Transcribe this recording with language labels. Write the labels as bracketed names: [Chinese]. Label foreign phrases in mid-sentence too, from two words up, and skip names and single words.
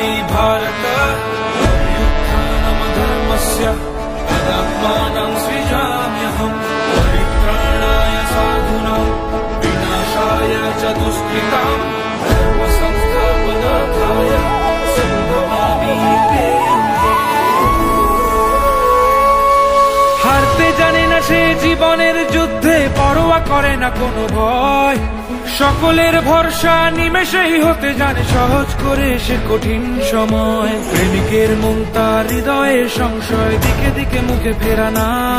[Sanskrit] भारत अभ्युत्थानमधर्मस्य तदात्मानं सृजाम्यहम् परित्राणाय साधूनां विनाशाय च दुष्कृताम् धर्म संस्थापनार्थाय सम्भवामि युगे युगे। [Bangla] হারতে জানে না সে জীবনের যুদ্ধে, পরোয়া করে না কোনো ভয়, সকলের ভরসা নিমেষেই হতে জানে সহজ করে সে কঠিন সময়। প্রেমিকের মন তার হৃদয়ে সংশয়, দিকে দিকে মুখে ফেরা নাম।